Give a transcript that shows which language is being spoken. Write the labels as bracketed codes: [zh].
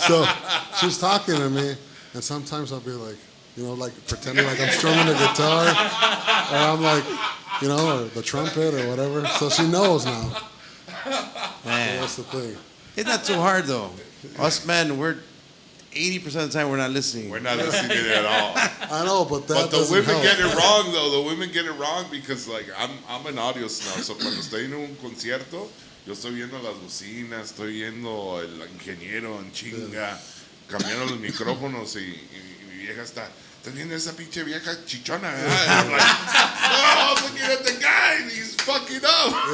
[en] So she's talking to me, and sometimes I'll be like, you know, like pretending like I'm strumming the guitar, or I'm like, you know, or the trumpet or whatever. So she knows now. So Man. that's the thing. It's not too hard, though. Us men, we're 80% of the time we're not listening. We're not listening at all. I know, but that But the doesn't women help. get it wrong though. The women get it wrong because like I'm an audio snob. [es] So cuando estoy en un concierto, yo estoy viendo las bocinas, estoy viendo el ingeniero en chinga, cambiando los micrófonos y mi vieja está viendo esa pinche vieja chichona, ¿verdad? [en] And I'm like, oh, I'm looking at the guy, he's fucking up.